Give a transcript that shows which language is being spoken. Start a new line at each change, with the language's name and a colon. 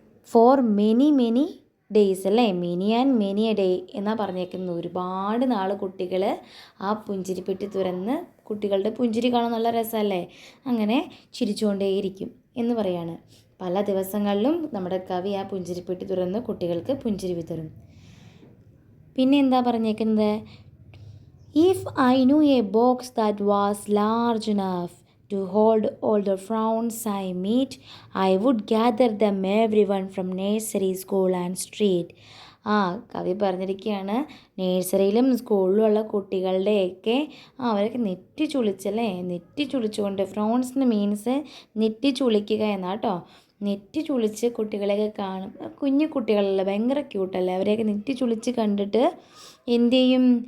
English: for many many days
Malayalam: അല്ലേ,
English: many and many a day
Malayalam: എന്നാണ് പറഞ്ഞേക്കുന്നത്. ഒരുപാട് നാൾ കുട്ടികൾ ആ പുഞ്ചിരിപ്പെട്ടി തുറന്ന്, കുട്ടികളുടെ പുഞ്ചിരി കാണാൻ നല്ല രസമല്ലേ, അങ്ങനെ ചിരിച്ചുകൊണ്ടേയിരിക്കും എന്ന് പറയാണ്. പല ദിവസങ്ങളിലും നമ്മുടെ കവി ആ പുഞ്ചിരിപ്പെട്ടി തുറന്ന് കുട്ടികൾക്ക് പുഞ്ചിരി വിതറും. പിന്നെ എന്താ പറഞ്ഞേക്കുന്നത്?
English: If I knew a box that was large enough to hold all the frowns I meet, I would gather them everyone from nursery, school and street.
Malayalam: കവി പറഞ്ഞിരിക്കുകയാണ്, നേഴ്സറിയിലും സ്കൂളിലുമുള്ള കുട്ടികളുടെയൊക്കെ അവരൊക്കെ നെറ്റി ചുളിച്ചല്ലേ, നെറ്റി ചുളിച്ചുകൊണ്ട്, ഫ്രോൺസിന് മീൻസ് നെറ്റി ചുളിക്കുക എന്നാട്ടോ. നെറ്റി ചുളിച്ച് കുട്ടികളെയൊക്കെ കാണും. കുഞ്ഞു കുട്ടികളല്ലേ, ഭയങ്കര ക്യൂട്ടല്ലേ, അവരെയൊക്കെ നെറ്റി ചുളിച്ച് കണ്ടിട്ട് എന്തു ചെയ്യും?